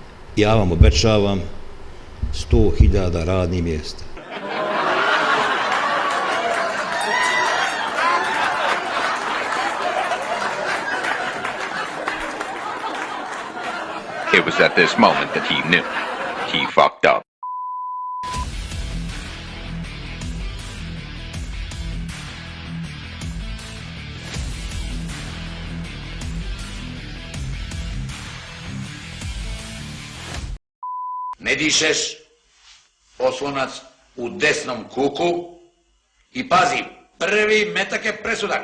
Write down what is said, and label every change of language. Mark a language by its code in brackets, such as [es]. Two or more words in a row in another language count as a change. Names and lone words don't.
[hr] Ja vam obećavam 100.000 radnih mjesta. [en] It was at this moment that he knew. He fucked up. [hr] Ne dišeš, oslonac u desnom kuku i pazi, prvi metak je presudan.